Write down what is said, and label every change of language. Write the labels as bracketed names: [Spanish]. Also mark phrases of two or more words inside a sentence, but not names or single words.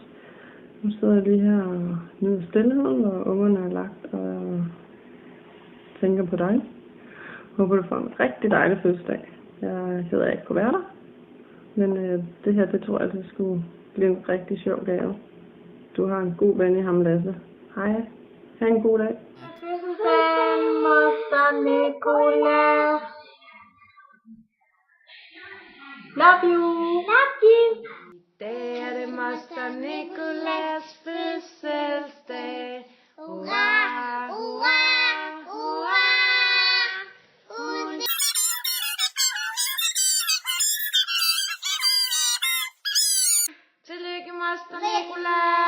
[Danish] Nu sidder jeg lige her og nyder stillheden, hvor ungerne er lagt og tænker på dig. Håber, du får en rigtig dejlig fødselsdag. Jeg hedder ikke kunne være der. Men det her, det tror jeg, det skulle blive en rigtig sjov gave. Du har en god ven i ham, Lasse. Hej. Ha' en god dag. Fødselsdagen, Moster Nicola. [English] Love you. Love you. [Danish] I dag er det Moster Nicolas fødselsdag. Hurra, hurra, hurra. Tillykke, Moster Nicola.